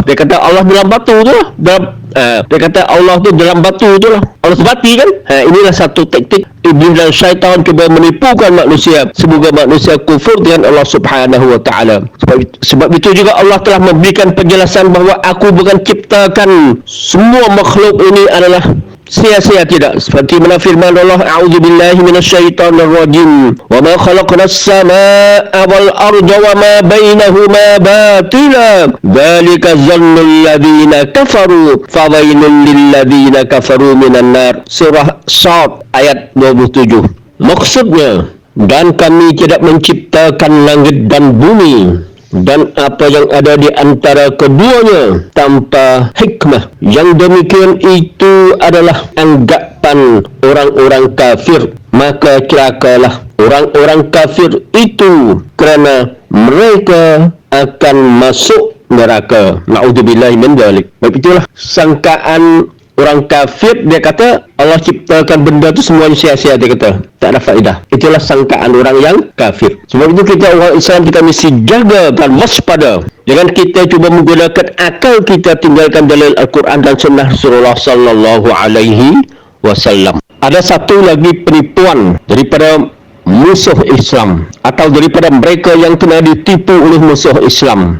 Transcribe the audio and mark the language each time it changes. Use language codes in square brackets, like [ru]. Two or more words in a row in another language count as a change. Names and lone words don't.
[ms] Dia kata Allah dalam batu tu lah. Dia kata Allah tu dalam batu tu lah. Allah sebati kan? Inilah satu taktik iblis dan syaitan cuba menipukan manusia. Semoga manusia kufur dengan Allah [ar] سبحانه وتعالى. [ms] Sebab itu juga Allah telah memberikan penjelasan bahawa aku bukan ciptakan semua makhluk ini adalah sia-sia, tidak. Seperti mana firman Allah, [ar] أعوذ بالله من الشيطان الرجيم. وما خلقنا السماء والأرض وما بينهما باطلا. ذلك ظن الذين كفروا فويل للذين كفروا من النار. [ms] Surah Shad ayat 27. Maksudnya, dan kami tidak menciptakan langit dan bumi dan apa yang ada di antara keduanya tanpa hikmah. Yang demikian itu adalah anggapan orang-orang kafir. Maka celakalah orang-orang kafir itu kerana mereka akan masuk neraka. [ar] نعوذ بالله من ذلك. [ms] Baik, itulah sangkaan orang kafir, dia kata Allah ciptakan benda tu semuanya sia-sia, dia kata tak ada faedah. Itulah sangkaan orang yang kafir. Sebab itu kita orang Islam, kita mesti jaga dan waspada. Jangan kita cuba menggunakan akal kita, tinggalkan dalil Al-Quran dan sunnah Rasulullah [ar] صلى الله عليه وسلم. [ms] Ada satu lagi penipuan daripada musuh Islam, atau daripada mereka yang kena ditipu oleh musuh Islam.